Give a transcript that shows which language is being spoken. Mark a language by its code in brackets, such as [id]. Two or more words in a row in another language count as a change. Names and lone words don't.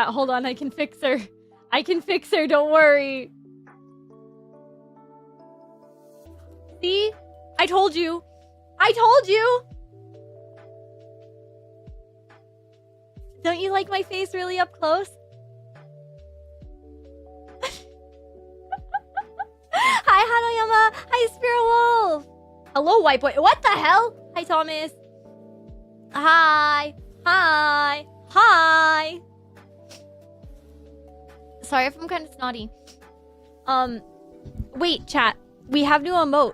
[en] Hold on, I can fix her. Don't worry. See? I told you. Don't you like my face really up close? Hi, Hanoyama. Hi, Spirit Wolf. Hello, white boy. What the hell? Hi, Thomas. Hi. Sorry if I'm kind of snotty. Wait, chat. We have new emotes.